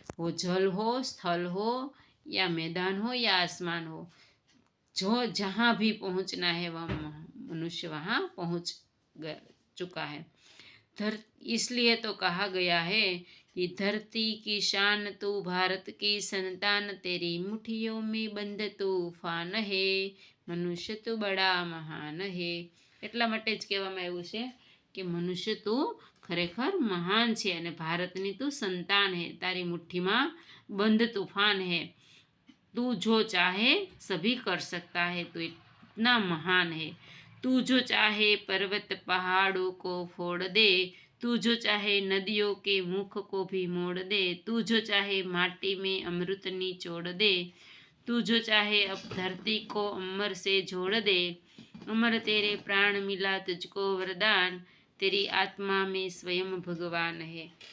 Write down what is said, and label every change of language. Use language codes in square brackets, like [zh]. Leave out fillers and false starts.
[hi] वो जल हो, स्थल हो, या मैदान हो, या आसमान हो, जो जहाँ भी पहुँचना है वह मनुष्य वहाँ पहुँच चुका है। इसलिए तो कहा गया है कि धरती की शान तू, भारत की संतान, तेरी मुट्ठियों में बंद तूफान है, मनुष्य तो बड़ा महान है। [gu] એટલા માટે જ કહેવામાં આવ્યું છે કે મનુષ્ય તું ખરેખર મહાન છે અને ભારતની તું સંતાન है, તારી મુઠ્ઠીમાં બંધ તूफान है, [hi] तू जो चाहे सभी कर सकता है, तू इतना महान है। तू जो चाहे पर्वत पहाड़ों को फोड़ दे, तू जो चाहे नदियों के मुख को भी मोड़ दे, तू जो चाहे माटी में अमृत निचोड़ दे, तू जो चाहे अब धरती को अमर से जोड़ दे, अमर तेरे प्राण मिला तुझको वरदान, तेरी आत्मा में स्वयं भगवान है।